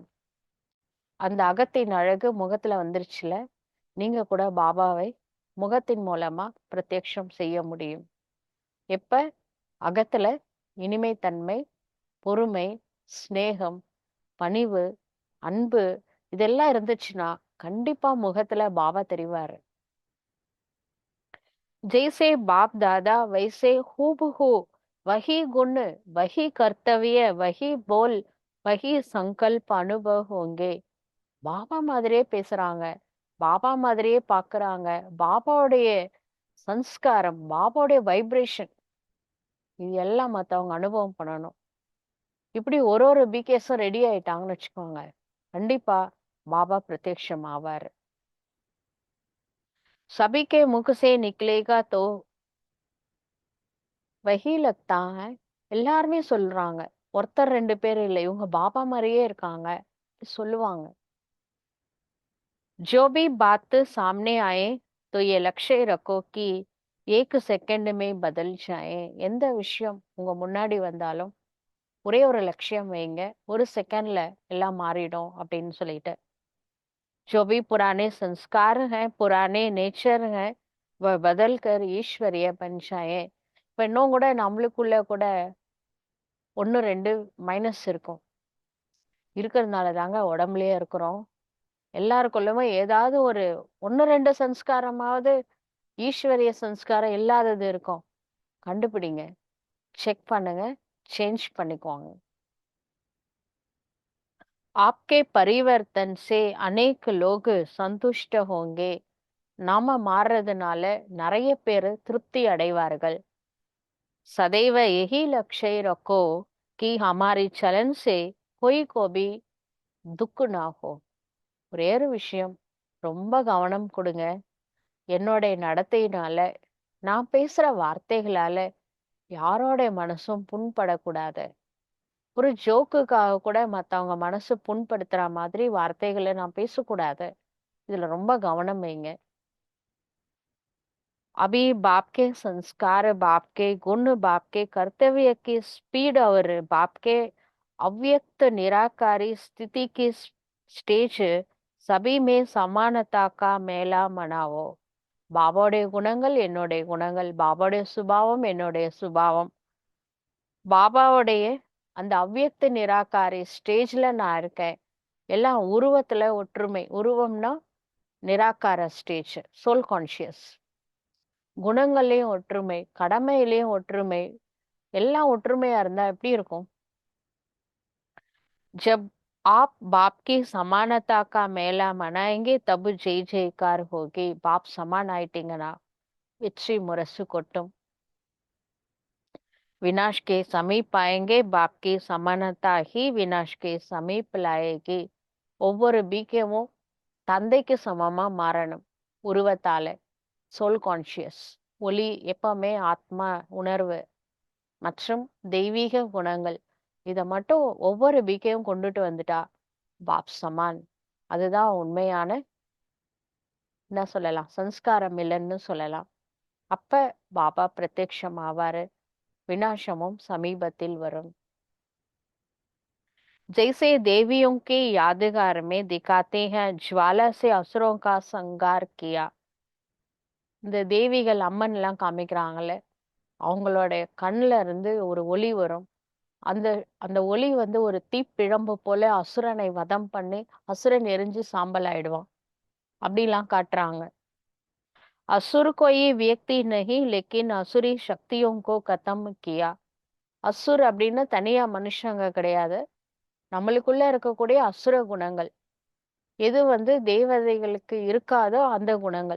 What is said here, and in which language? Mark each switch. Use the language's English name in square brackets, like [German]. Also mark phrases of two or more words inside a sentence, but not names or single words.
[Tamil] அந்த அகத்தின் அழகு முகத்துல வந்துருச்சுல, நீங்க கூட பாபாவை முகத்தின் மூலமா பிரத்யக்ஷம் செய்ய முடியும். எப்ப? அகத்துல இனிமை தன்மை, பொறுமை, சிநேகம், பணிவு, அன்பு இதெல்லாம் இருந்துச்சுன்னா, கண்டிப்பா முகத்துல பாபா தெரிவாரு. [Hindi] जैसे बाप दादा वैसे हूबहू वही गुण वही कर्तव्य वही बोल वही संकल्प अनुभव होंगे. [Tamil] பாபா மாதிரியே பேசுறாங்க, பாபா மாதிரியே பாக்குறாங்க, பாபாவுடைய சன்ஸ்காரம், பாபாவுடைய வைப்ரேஷன் இது எல்லாம் மத்தவங்க அனுபவம் பண்ணணும். இப்படி ஒரு பிகேஸும் ரெடி ஆயிட்டாங்கன்னு வச்சுக்கோங்க, கண்டிப்பா பாபா பிரத்யக்ஷம் ஆவாரு. [Hindi] सभी के मुख से निकलेगा तो वही लगता है. [Tamil] எல்லாருமே சொல்றாங்க, ஒருத்தர் 2 பேர் இல்லை, இவங்க பாபா மாதிரியே இருக்காங்க சொல்லுவாங்க. [Hindi] जो भी बात सामने आए तो ये लक्ष्य रखो कि 1 செகண்ட் में बदल जाए. [Tamil] எந்த விஷயம் உங்க முன்னாடி வந்தாலும் ஒரே ஒரு லட்சியம் வைங்க, 1 செகண்ட்ல எல்லாம் மாறிடும் அப்படின்னு சொல்லிட்டு. [Hindi] जो भी पुराने संस्कार हैं, पुराने नेचर हैं, वह बदल कर ईश्वरीय बन जाए. [Tamil] இப்ப இன்னும் கூட நம்மளுக்குள்ள கூட 1, 2 மைனஸ் இருக்கும். இருக்கிறதுனால தாங்க உடம்புலயே இருக்கிறோம். எல்லாருக்குள்ளயுமே ஏதாவது ஒரு 1, 2 சன்ஸ்காரமாவது ஈஸ்வரிய சன்ஸ்காரம் இல்லாதது இருக்கும். கண்டுபிடிங்க, செக் பண்ணுங்க, சேஞ்ச் பண்ணிக்கோங்க. [Hindi] आपके परिवर्तन से अनेक लोग संतुष्ट होंगे. [Tamil] நாம மாறுறதுனால நிறைய பேரு திருப்தி அடைவார்கள். [Hindi] सदैव यही लक्ष्य रखो कि हमारी चलन से कोई को भी दुख ना हो. [Tamil] ஒரே ஒரு விஷயம் ரொம்ப கவனம் கொடுங்க. என்னோட நடத்தையினால, நான் பேசுற வார்த்தைகளால யாரோட மனசும் புண்படக்கூடாது. ஒரு ஜோக்குக்காக கூட மத்தவங்க மனசு புண்படுத்துற மாதிரி வார்த்தைகளை நான் பேசக்கூடாது. இதுல ரொம்ப கவனம் வைங்க. [Hindi] अभी बाप के संस्कार, बाप के गुण, बाप के कर्तव्य की स्पीड और बाप के अव्यक्त निराकारी स्थिति की स्टेज सभी में समानता का मेला मनाओ. [Tamil] பாபாவுடைய குணங்கள் என்னுடைய குணங்கள், பாபாவுடைய சுபாவம் என்னுடைய சுபாவம், பாபாவுடைய அந்த அவ்வியக்த நிராகாரி ஸ்டேஜ்ல நான் இருக்கேன். எல்லாம் உருவத்துல ஒற்றுமை. உருவம்னா நிராகார ஸ்டேஜ், [English] soul conscious. [Tamil] குணங்கள்லயும் ஒற்றுமை, கடமையிலயும் ஒற்றுமை, எல்லாம் ஒற்றுமையா இருந்தா எப்படி இருக்கும்? [Hindi] जब आप बाप की समानता का मेला मनाएंगे तब जय जयकार होगी. बाप समान [Tamil] ஆயிட்டீங்கன்னா வெற்றி முரசு கொட்டும். [Hindi] विनाश के समीप आएंगे, बाप की समानता ही विनाश के समीप लाएगी. [Tamil] ஒவ்வொரு பீக்கமும் தந்தைக்கு சமமா மாறணும் உருவத்தால. [English] soul conscious, [Tamil] ஒளி, எப்பவுமே ஆத்மா உணர்வு மற்றும் தெய்வீக குணங்கள் இத மட்டும் ஒவ்வொரு பீக்கையும் கொண்டுட்டு வந்துட்டா [Hindi] बाप समान. [Tamil] அதுதான் உண்மையான என்ன சொல்லலாம், சன்ஸ்காரம் இல்லைன்னு சொல்லலாம். அப்ப பாபா பிரத்யக்ஷம் ஆவாரு, விநாசமும் சமீபத்தில் வரும். [Hindi] जैसे देवियों के यादगार में दिखाते हैं ज्वाला से असुरों का संहार किया. [Tamil] இந்த தேவிகள் அம்மன் எல்லாம் காமிக்கிறாங்கல்ல, அவங்களுடைய கண்ணுல இருந்து ஒரு ஒளி வரும். அந்த அந்த ஒளி வந்து ஒரு தீப்பிழம்பு போல அசுரனை வதம் பண்ணி அசுரன் எரிஞ்சு சாம்பல் ஆயிடுவான். அப்படிலாம் காட்டுறாங்க. [Hindi] असुर कोई व्यक्ति नहीं लेकिन असुरी शक्तियों को खत्म किया. [Tamil] அசுர் அப்படின்னு தனியா மனுஷங்க கிடையாது. நம்மளுக்குள்ள இருக்கக்கூடிய அசுர குணங்கள். எது வந்து தேவதைகளுக்கு இருக்காதோ அந்த குணங்கள்.